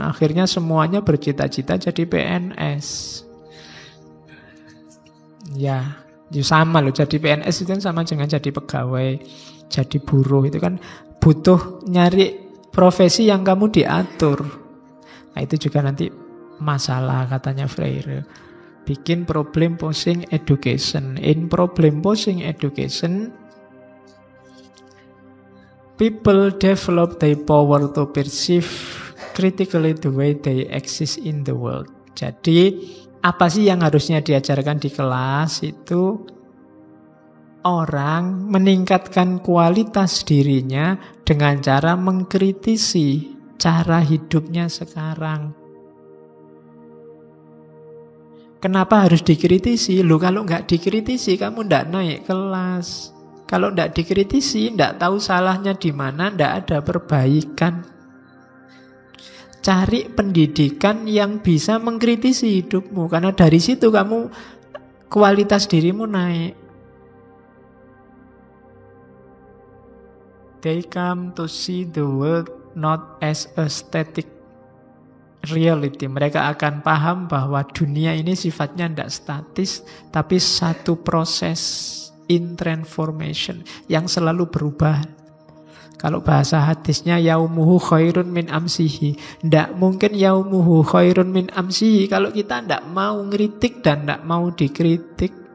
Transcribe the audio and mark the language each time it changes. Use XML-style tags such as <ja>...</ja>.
<id>Akhirnya semuanya bercita-cita jadi PNS. Ya sama loh, jadi PNS itu kan sama dengan jadi pegawai, jadi buruh. Itu kan butuh nyari profesi yang kamu diatur. Nah itu juga nanti masalah katanya Freire.</id> <en>Bikin problem posing education. In problem posing education, people develop their power to perceive critically the way they exist in the world.</en> <id>Jadi apa sih yang harusnya diajarkan di kelas itu? Orang meningkatkan kualitas dirinya dengan cara mengkritisi cara hidupnya sekarang. Kenapa harus dikritisi? Loh, kalau nggak dikritisi kamu nggak naik kelas. Kalau nggak dikritisi, nggak tahu salahnya di mana, nggak ada perbaikan. Cari pendidikan yang bisa mengkritisi hidupmu, karena dari situ kamu kualitas dirimu naik.</id> <en>They come to see the world not as a static reality.</en> <id>Mereka akan paham bahwa dunia ini sifatnya tidak statis, tapi satu proses in transformation yang selalu berubah. Kalau bahasa hadisnya</id> <ar>yaumuhu khairun min amsihi.</ar> <id>Tidak mungkin</id> <ar>yaumuhu khairun min amsihi</ar> <id>kalau kita tidak mau ngeritik dan tidak mau dikritik.</id>